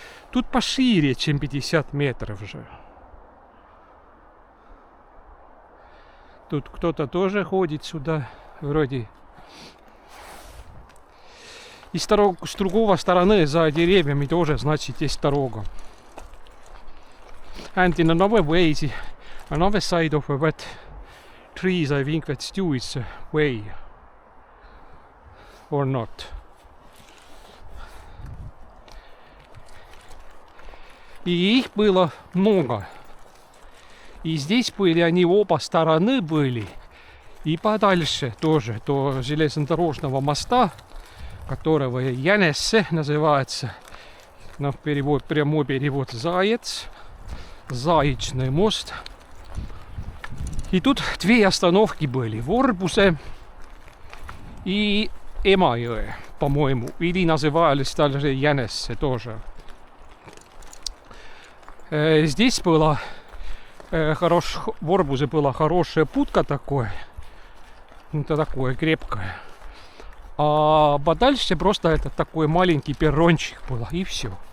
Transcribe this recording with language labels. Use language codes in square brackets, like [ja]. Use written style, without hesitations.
[ru] Тут пошире, чем 50 метров же. Тут кто-то тоже ходит сюда, вроде. И с другой стороны, за деревьями тоже, значит, есть дорога. [en] And in another way, another side of that trees, I think that still is a way. Or not. [ru] И их было много. И здесь были они оба стороны были. И подальше тоже до железнодорожного моста, которого Jänesce называется. На перевод, прямой перевод заяц. Заячный мост. И тут две остановки были. Vorbuse и Emajõe, по-моему. Или назывались даже Jänesce тоже. Здесь была Vorbuse была хорошая путка такое. Это такое крепкое. А подальше просто это такой маленький перрончик было. И все.